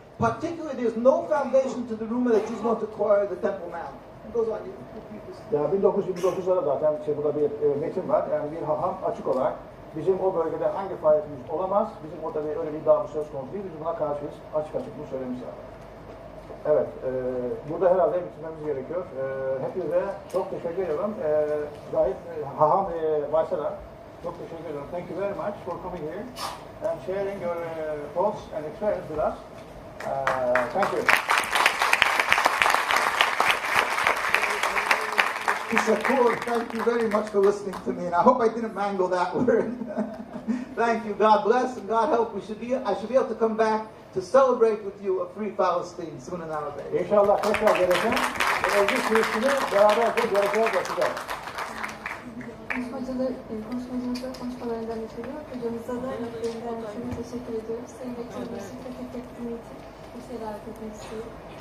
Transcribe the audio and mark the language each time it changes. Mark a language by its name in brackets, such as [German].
[English] Particularly, there's no foundation to the rumor that Jews want to acquire the Temple Mount. It goes on. [Turkish] Ya 1929'da zaten burada bir metin var. Yani bir haham açık olarak bizim o bölgede hangi faaliyetimiz olamaz, bizim orada öyle bir iddiamız söz konusu değil, biz buna karşıyız. Açık bunu söylemiş zaten. Evet, burada herhalde bitirmemiz gerekiyor. Hepinize çok teşekkür ediyorum. Gayet haham Weiss'a da çok teşekkür ediyorum. [English] Thank you very much for coming here and sharing your thoughts and experience with us. Thank you. Thank you very much for listening to me, and I hope I didn't mangle that word. Thank you. God bless and God help. I should be able to come back to celebrate with you a free Palestine sooner than later. [Turkish] İnşallah tekrar geleceğim. Özgür Filistin'i beraberce göreceğiz yapacağız. Konuşmacımıza konuşmalarından ötürü, hocamıza da emeklerinden ötürü teşekkür ediyoruz. Sayın Bekçimizin tek etkinliği için bir şey davet etmek istiyorum.